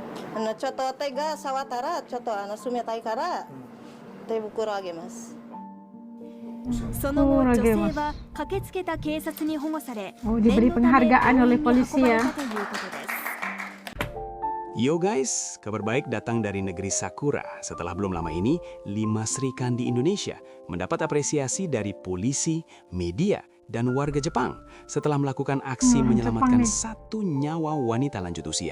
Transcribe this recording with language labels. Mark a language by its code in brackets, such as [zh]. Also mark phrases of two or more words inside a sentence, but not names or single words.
[ja] ちょっと手が触ったらちょっと冷たいから手袋あげます。その後、女性は駆けつけた警察に保護され、 [id] diberi penghargaan oleh polisi ya. [en] Yo guys, [id] kabar baik datang dari negeri Sakura. Setelah belum lama ini, 5 Sri Kandi Indonesia mendapat apresiasi dari polisi, media, dan warga Jepang setelah melakukan aksi menyelamatkan satu nyawa wanita lanjut usia.